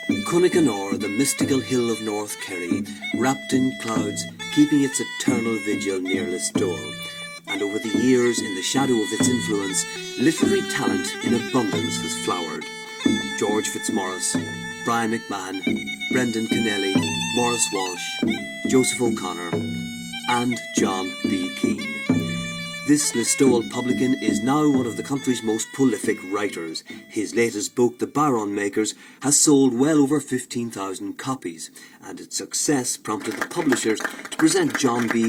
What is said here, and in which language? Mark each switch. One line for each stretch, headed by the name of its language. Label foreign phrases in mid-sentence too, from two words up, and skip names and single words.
English: Cunnacanor, the mystical hill of North Kerry, wrapped in clouds, keeping its eternal vigil near Listowel. And over the years, in the shadow of its influence, literary talent in abundance has flowered. George Fitzmaurice, Brian McMahon, Brendan Kennelly, Maurice Walsh, Joseph O'Connor, and John B. Keane. This Listowel publican is now one of the country's most prolific writers. His latest book, The Baron Makers, has sold well over 15,000 copies, and its success prompted the publishers to present John B.